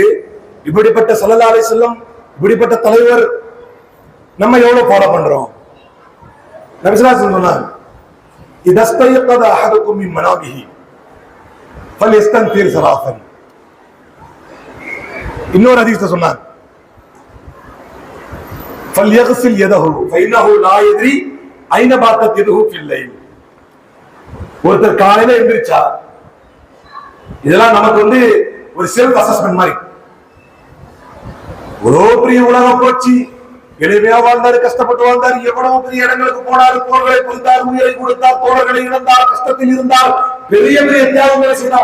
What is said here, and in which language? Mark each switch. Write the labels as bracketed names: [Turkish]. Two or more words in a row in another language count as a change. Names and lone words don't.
[Tamil] இப்படிப்பட்ட [Arabic] صلى الله عليه وسلم, [Tamil] இப்படிப்பட்ட தலைவர் நம்ம எவ்வளவு ஃபாலோ பண்றோம்? நபிசுல்லாஹு சொன்னாங்க, [Arabic] إذا استيقظ أحدكم من منامه فليستنثر ثلاثا. [Tamil] இன்னொரு ஹதீஸ்ல சொன்னாங்க, [Arabic] فليغسل يده فإنه لا يدري أين باتت يده في الليل. [Tamil] ஒருத்தர் காலையில எந்திரிச்சா, இதெல்லாம் நமக்கு வந்து ஒரு [English] self assessment [Tamil] மாதிரி. இவ்வளவு பெரிய உலகம் போச்சு, எளிமையா வாழ்ந்தாரு, கஷ்டப்பட்டு வாழ்ந்தாரு, எவ்வளவு பெரிய இடங்களுக்கு போனாரு, போர்களை புரிந்தார், உயிரை கொடுத்தார், தோழர்களை இழந்தார், கஷ்டத்தில் இருந்தார், பெரிய பெரிய தியாகங்களை செய்தார்.